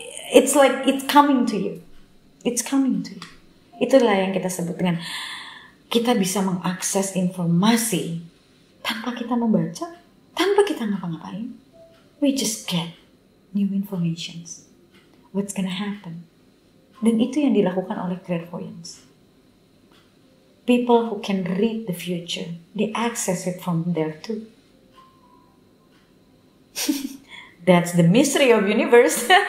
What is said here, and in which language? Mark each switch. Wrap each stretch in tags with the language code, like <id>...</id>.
<en>It's like it's coming to you. It's coming to you.</en> <id>Itulah yang kita sebut dengan kita bisa mengakses informasi tanpa kita membaca, tanpa kita ngapa-ngapain.</id> <en>We just get new informations. What's gonna happen?</en> <id>Dan itu yang dilakukan oleh clairvoyance.</id> <en>People who can read the future, they access it from there too. That's the mystery of universe.</en>